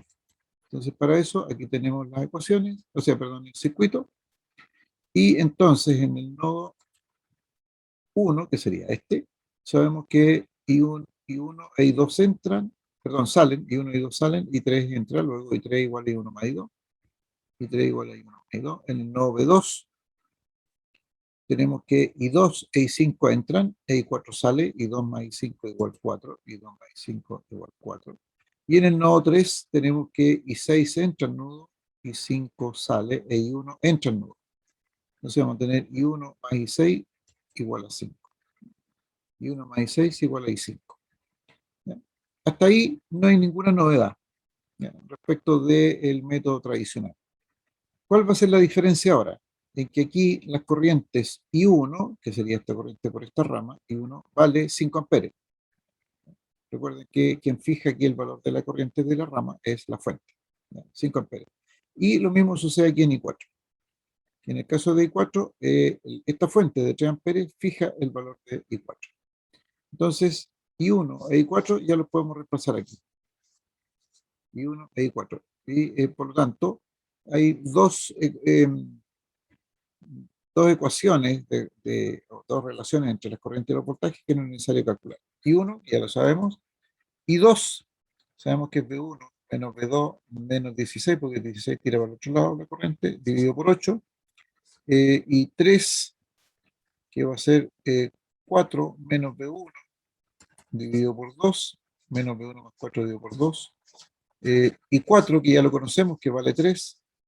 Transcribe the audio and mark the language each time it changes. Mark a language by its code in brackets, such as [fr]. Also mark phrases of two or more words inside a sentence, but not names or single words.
[es] Entonces, para eso, aquí tenemos las ecuaciones, o sea, perdón, el circuito, y entonces en el nodo 1, que sería este, sabemos que I1 e I2 entran, perdón, salen, I1 y I2 salen, y 3 entra, luego I3 igual a I1 más I2, I3 igual a I1 más I2. En el nodo B2 tenemos que I2 e I5 entran, e I4 sale, I2 más I5 igual 4, I2 más I5 igual 4. Y en el nodo 3 tenemos que I6 entra al nodo, I5 sale, e I1 entra al nodo. Entonces vamos a tener I1 más I6 igual a 5. I1 más I6 igual a I5. ¿Ya? Hasta ahí no hay ninguna novedad, ¿ya?, respecto del método tradicional. ¿Cuál va a ser la diferencia ahora? En que aquí las corrientes I1, que sería esta corriente por esta rama, I1 vale 5 amperes. Recuerden que quien fija aquí el valor de la corriente de la rama es la fuente, ¿ya?, 5 amperes. Y lo mismo sucede aquí en I4. En el caso de I4, esta fuente de 3 amperes fija el valor de I4. Entonces, I1 e I4 ya los podemos reemplazar aquí. I1 e I4. Y por lo tanto, hay dos ecuaciones, o dos relaciones entre las corrientes y los voltajes que no es necesario calcular. Y uno, ya lo sabemos, y dos, sabemos que es V1 menos V2 menos 16, porque 16 tira para el otro lado la corriente, dividido por 8, y 3, que va a ser 4 menos V1 dividido por 2, menos V1 más 4 dividido por 2, y 4, que ya lo conocemos, que vale 3,